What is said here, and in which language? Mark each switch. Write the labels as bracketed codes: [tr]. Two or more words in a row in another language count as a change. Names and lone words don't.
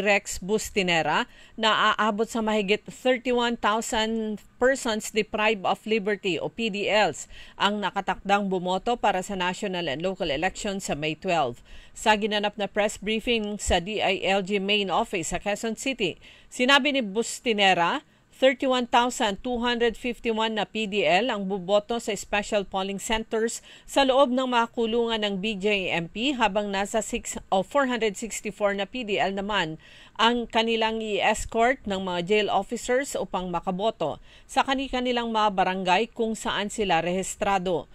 [tl] Rex Bustinera, na aabot sa mahigit 31,000 [en] persons deprived of liberty [tl] o PDLs ang nakatakdang bumoto para sa [en] national and local elections [tl] sa May 12. Sa ginanap na [en] press briefing [tl] sa DILG Main Office sa Quezon City, sinabi ni Bustinera, 31,251 na PDL ang buboto sa [en] special polling centers [tl] sa loob ng mga kulungan ng BJMP habang nasa 464 na PDL naman ang kanilang i-escort ng mga [en] jail officers [tl] upang makaboto sa kanilang mga barangay kung saan sila rehistrado.